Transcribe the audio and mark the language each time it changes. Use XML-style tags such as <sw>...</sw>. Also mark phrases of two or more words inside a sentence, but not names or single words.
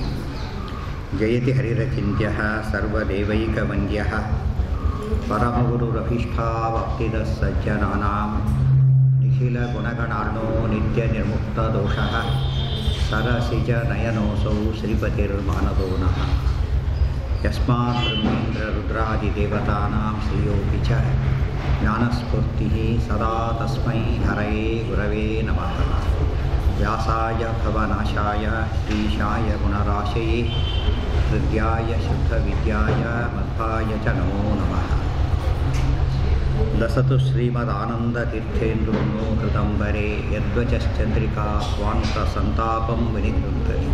<sa>ಜಯತಿ ಹರಿರಚಿಂತ್ಯಃ ಸರ್ವದೇವೈಕವಂದ್ಯಃ ಪರಮಗುರುರಭೀಷ್ಟಾವಕ್ತಿದಃ ಸಜ್ಜನಾನಾಂ ನಿಖಿಲಗುಣಗಣಾರ್ಣೋ ನಿತ್ಯನಿರ್ಮುಕ್ತದೋಷಃ ಸರಸಿಜ ನಯನೋಸೌ ಶ್ರೀಪತಿರ್ಮಾನದೋ ನಃ. ಯಸ್ಮಾತ್ ಬ್ರಹ್ಮೇಂದ್ರರುದ್ರಾದಿದೇವತಾನಾಂ ಶ್ರೇಯೋಪಿ ಚ ಜ್ಞಾನಸ್ಫೂರ್ತಿಃ ಸದಾ ತಸ್ಮೈ ಹರಯೇ ಗುರವೇ ನಮಃ. ವ್ಯಾಸಾಯ ಭವನಾಶಾಯ ಶ್ರೀಶಾಯ ಗುಣರಾಶಯೇ ಹೃದ್ಯಾಯ ಶುದ್ಧವಿದ್ಯಾಯ ಮಧ್ವಾಯ ಚ ನಮೋ ನಮಃ. ಲಸತು ಶ್ರೀಮದಾನಂದತೀರ್ಥೇಂದ್ರೋ ಹೃದಂಬರೆ ಯದ್ವಚಶ್ಚಂದ್ರಿಕಾ ಸ್ವಾಂತಸಂತಾಪಂ ವಿನಿಕೃಂತತಿ.</sa>